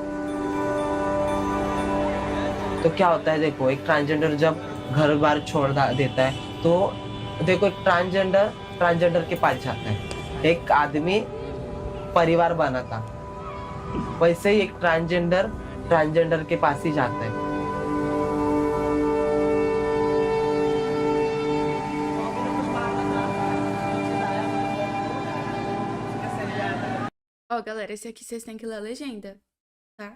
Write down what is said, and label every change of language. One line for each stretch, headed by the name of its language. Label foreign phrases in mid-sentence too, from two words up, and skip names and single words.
Hindi: तो क्या होता है, देखो एक ट्रांसजेंडर जब घर बार छोड़ देता है तो देखो एक ट्रांसजेंडर के पास जाता है। एक आदमी परिवार बनाता, वैसे ही एक ट्रांसजेंडर के पास ही जाता है।
Portuguese: Ó, galera, esse aqui vocês têm que ler a legenda, tá?